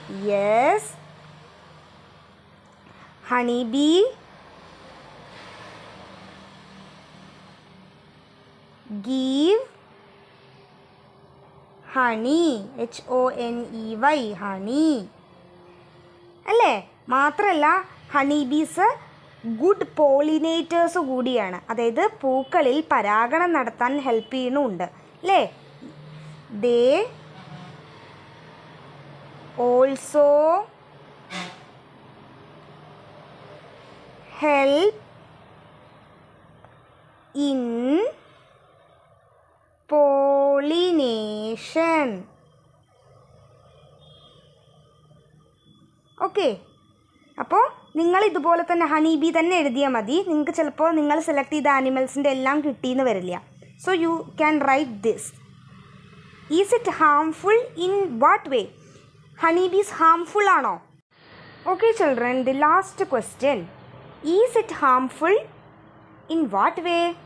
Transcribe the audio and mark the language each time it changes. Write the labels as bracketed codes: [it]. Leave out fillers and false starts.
[en] Yes, honeybee give honey, HONEY, honey അല്ലേ? [ml] മാത്രമല്ല ഹണീബീസ് good pollinators കൂടിയാണ്. അതായത് പൂക്കളിൽ പരാഗണം നടത്താൻ ഹെൽപ്പ് ചെയ്യുന്നുണ്ട് അല്ലേ? [en] They also help in pollination. [ml] Okay, അപ്പോൾ നിങ്ങൾ ഇതുപോലെ തന്നെ ഹണീബി തന്നെ എഴുതിയാൽ മതി. നിങ്ങൾക്ക് ചിലപ്പോൾ നിങ്ങൾ സെലക്ട് ചെയ്ത ആനിമൽസിൻ്റെ എല്ലാം കിട്ടിയെന്ന് വരില്ല. [en] So you can write this. Is it harmful in what way? Honeybees harmful ആണോ? Okay children, the last question, is it harmful in what way?